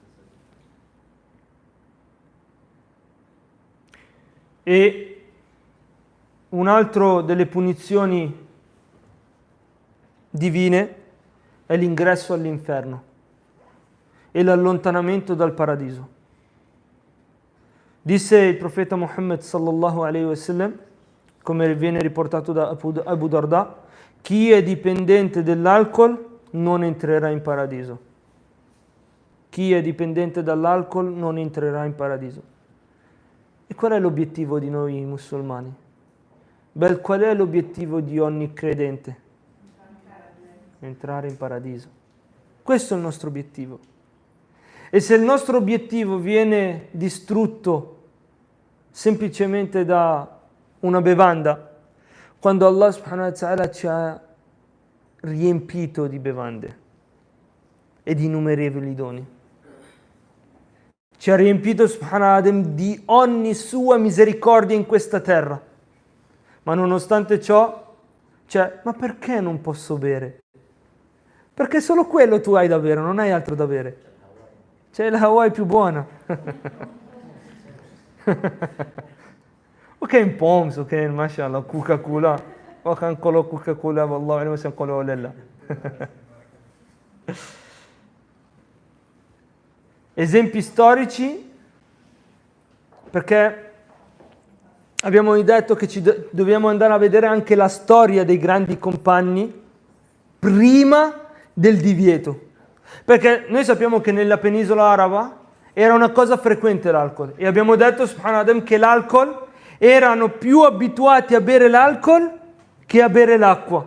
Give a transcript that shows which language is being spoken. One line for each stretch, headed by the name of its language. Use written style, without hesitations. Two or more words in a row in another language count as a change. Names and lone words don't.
Italian: E un altro delle punizioni divine è l'ingresso all'inferno e l'allontanamento dal paradiso. Disse il profeta Muhammad
Arabic: صلى الله عليه وسلم,
Italian: come viene riportato da Abu Darda, chi è dipendente dell'alcol non entrerà in paradiso. Chi è dipendente dall'alcol non entrerà in paradiso. E qual è l'obiettivo di noi musulmani? Qual è l'obiettivo di ogni credente? Entrare in paradiso. Questo è il nostro obiettivo. E se il nostro obiettivo viene distrutto semplicemente da una bevanda, quando Allah
Arabic: سبحانه وتعالى
Italian: ci ha riempito di bevande e di innumerevoli doni, ci ha riempito
Arabic: سبحانه وتعالى
Italian: di ogni sua misericordia in questa terra, ma nonostante ciò ma perché non posso bere? Perché solo quello tu hai da bere, non hai altro da bere. C'è la Hawaii più buona.
Arabic: وكاين بومز وكاين ما شاء الله كوكا كولا وكنقولوا كوكا كولا والله اعلم واش نقولوا ولا لا.
Italian: Esempi storici, perché abbiamo detto che dobbiamo andare a vedere anche la storia dei grandi compagni prima del divieto, perché noi sappiamo che nella penisola araba era una cosa frequente l'alcol e abbiamo detto subhanallah che l'alcol erano più abituati a bere l'alcol che a bere l'acqua.